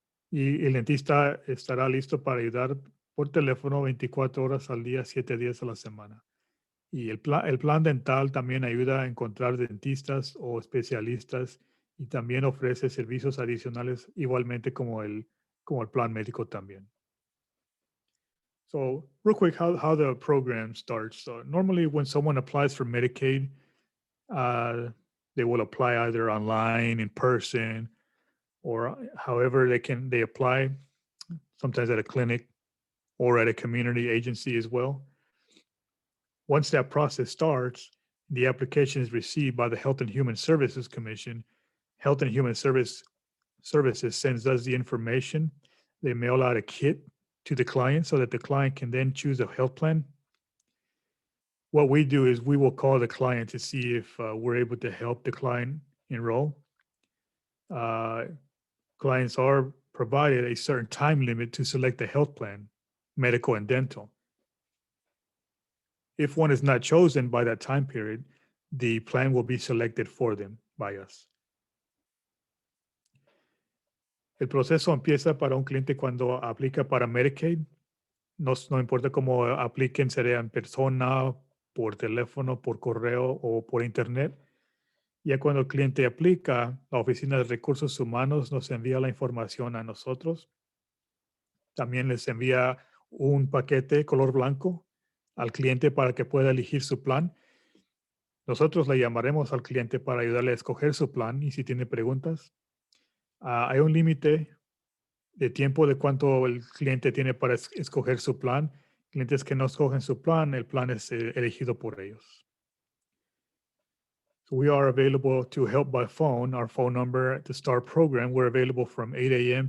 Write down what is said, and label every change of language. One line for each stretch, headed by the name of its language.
Spanish: Y el dentista estará listo para ayudar por teléfono 24 horas al día, 7 días a la semana. Y el plan dental también ayuda a encontrar dentistas o especialistas y también ofrece servicios adicionales igualmente como el plan médico también.
English: So real quick, how the program starts. So normally when someone applies for Medicaid, they will apply either online, in person, or however they apply, sometimes at a clinic or at a community agency as well. Once that process starts, the application is received by the Health and Human Services Commission. Health and Human Services sends us the information. They mail out a kit to the client so that the client can then choose a health plan. What we do is we will call the client to see if we're able to help the client enroll. Clients are provided a certain time limit to select a health plan, medical and dental. If one is not chosen by that time period, the plan will be selected for them by us.
Spanish: El proceso empieza para un cliente cuando aplica para Medicaid. No importa cómo apliquen, sea en persona, por teléfono, por correo o por internet. Ya cuando el cliente aplica, la Oficina de Recursos Humanos nos envía la información a nosotros. También les envía un paquete color blanco al cliente para que pueda elegir su plan. Nosotros le llamaremos al cliente para ayudarle a escoger su plan y si tiene preguntas. Hay un límite de tiempo de cuánto el cliente tiene para escoger su plan. Clientes que no escogen su plan, el plan es elegido por ellos.
English: So we are available to help by phone. Our phone number to start program, we're available from 8 a.m.